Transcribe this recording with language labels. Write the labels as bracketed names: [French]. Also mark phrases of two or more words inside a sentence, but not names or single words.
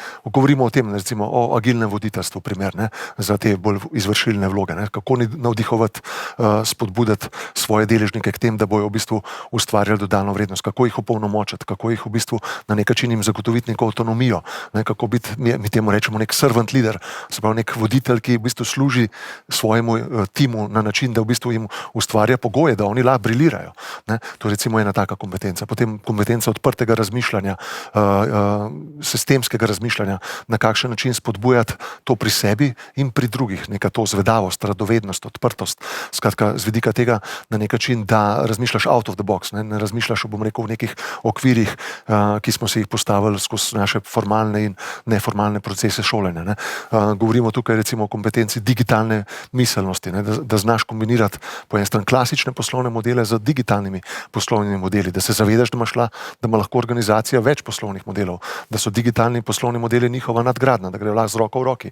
[Slovenian] Govorimo o tem, recimo o agilnem voditeljstvu, primer, ne, za te bolj izvršilne vloge, ne. Kako navdihovati, spodbuditi svoje deležnike k tem, da bojo v bistvu ustvarjali dodano vrednost, kako jih opolnomočiti, kako jih v bistvu na nek način jim zagotoviti neko avtonomijo, ne, kako biti, mi temu rečemo nek [English] servant leader, [Slovenian] se pravi nek voditelj, ki v bistvu služi svojemu timu na način, da v bistvu jim ustvarja pogoje, da oni lahko brilirajo. Ne. To je recimo ena taka kompetenca. Potem kompetenca odprtega razmišljanja, sistemskega razmišljanja, na kakšen način spodbujati to pri sebi in pri drugih, neka to zvedavost, radovednost, odprtost, skratka z vidika tega na nek način, da razmišljaš [English] out of the box, [Slovenian] ne razmišljaš, bom rekel, v nekih okvirih, ki smo si jih postavili skozi naše formalne in neformalne procese šolanja. Ne. Govorimo tukaj recimo o kompetenci digitalne miselnosti, ne, da znaš kombinirati po eni strani klasične poslovne modele z digitalnimi poslovnimi modeli, da se zavedaš, da ima lahko organizacija več poslovnih modelov, da so digitalni poslovni modeli njihova nadgradnja, da grejo lahko z roko v roki.